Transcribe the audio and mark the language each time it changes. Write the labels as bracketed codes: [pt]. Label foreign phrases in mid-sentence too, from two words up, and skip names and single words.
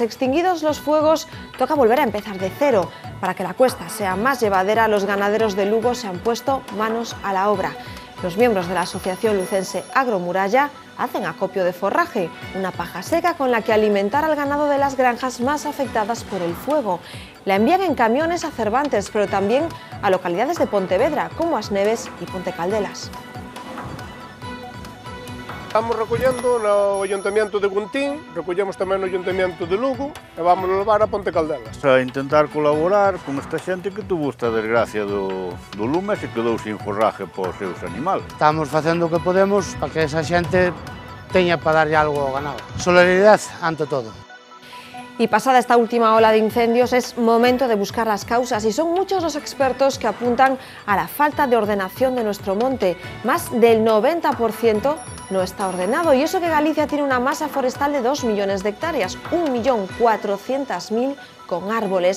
[es] Extinguidos los fuegos, toca volver a empezar de cero. Para que la cuesta sea más llevadera, los ganaderos de Lugo se han puesto manos a la obra. Los miembros de la asociación lucense Agromuralla hacen acopio de forraje, una paja seca con la que alimentar al ganado de las granjas más afectadas por el fuego. La envían en camiones a Cervantes, pero también a localidades de Pontevedra, como Asneves y Ponte Caldelas. [gl] Estamos recollendo no Ayuntamiento de Guntín, recollemos tamén no Ayuntamiento de Lugo e vamos levar a Ponte Caldelas. A intentar colaborar con esta xente que tuvo esta desgracia do lume e se quedou sin forraje por seus animales. Estamos facendo o que podemos para que esa xente teña para darlle algo ao ganado. Solidaridade ante todo. [es] Y pasada esta última ola de incendios es momento de buscar las causas y son muchos los expertos que apuntan a la falta de ordenación de nuestro monte. Más del 90% no está ordenado y eso que Galicia tiene una masa forestal de 2 millones de hectáreas, 1.400.000 con árboles.